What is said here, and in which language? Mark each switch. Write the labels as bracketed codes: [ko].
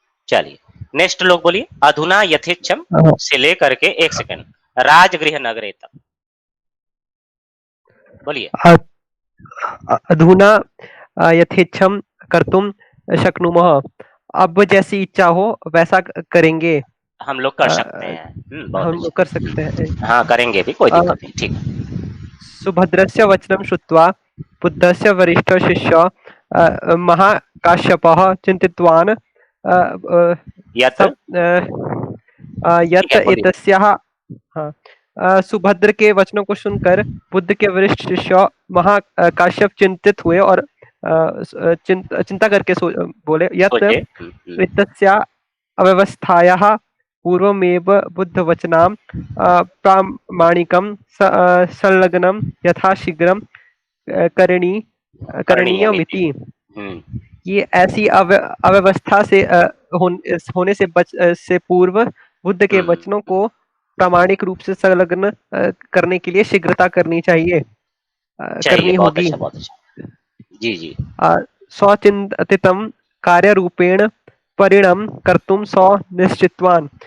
[hi] चलिए नेक्स्ट लोग बोलिए। [sa] अधुना यथेच्छम [hi] से लेकर के, एक सेकंड, [sa] राजगृह नगरे [hi] तक बोलिए। [sa] अधुना यथेच्छम कर्तुम शक्नुमः। [hi] अब जैसी इच्छा हो वैसा करेंगे, हम लोग कर सकते हैं। हम लोग कर सकते हैं, हाँ करेंगे भी, कोई दिक्कत नहीं। ठीक। [sa] सुभद्रस्य वचनं श्रुत्वा बुद्धस्य वरिष्ठ शिष्य महाकाश्यपः चिन्तितवान् यत ठीक यत [hi] है बोलिए। एतस्याः हाँ सुभद्र के वचनों को सुनकर बुद्ध के वरिष्ठ शिष्य महाकाश्यप चिंतित हुए और चिंता करके बोले यत सोचिए। [sa] एतस्या अव्यवस्थायाः पूर्वमेव बुद्धवचनां प्रामाणिकं संलग्नं यथाशीघ्रं करणीयमिति। [hi] ये ऐसी अव्यवस्था से होने से पूर्व बुद्ध के वचनों को प्रामाणिक रूप से संलग्न करने के लिए शीघ्रता करनी चाहिए करनी बहुत अच्छा, बहुत अच्छा। जी जी। [sa] स्वचिंतितं कार्यरूपेण परिणम कर्तुम निश्चितवान।